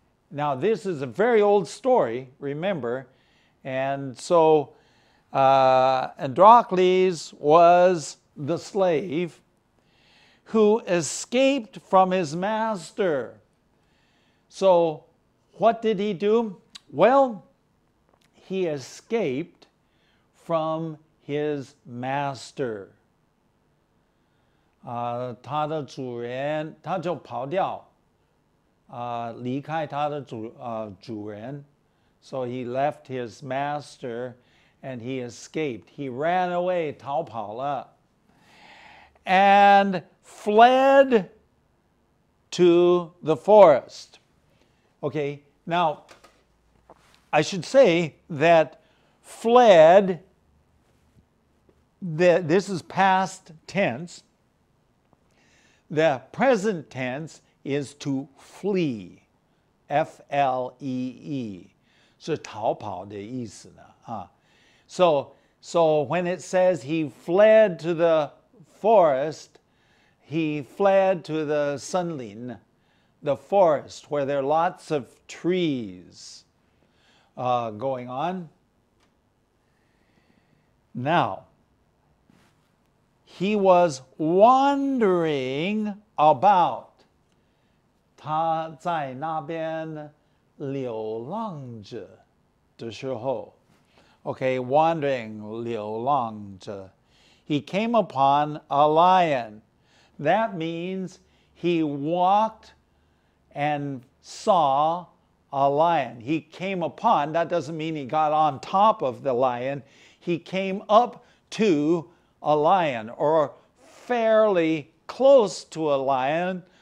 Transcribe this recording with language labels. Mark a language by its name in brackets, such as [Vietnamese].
[English] Now this is a very old story, remember, and so Androcles was the slave who escaped from his master. So what did he do? Well, he escaped from his master. [Chinese] 他的主人他就跑掉，离开他的主人。 [English] So he left his master and he escaped. He ran away, [Chinese] 逃跑了。 [English] And fled to the forest. Okay, now I should say that fled, this is past tense. The present tense is to flee, F-L-E-E, [Chinese] 是逃跑的意思呢啊。 [English] So when it says he fled to the forest, he fled to the 森林, the forest where there are lots of trees going on. Now, he was wandering about. [Chinese] 他在那边流浪着的时候 [English] Okay, wandering, [Chinese] 流浪着. [English] He came upon a lion. That means he walked and saw a lion. He came upon, that doesn't mean he got on top of the lion. He came up to a lion, or fairly close to a lion.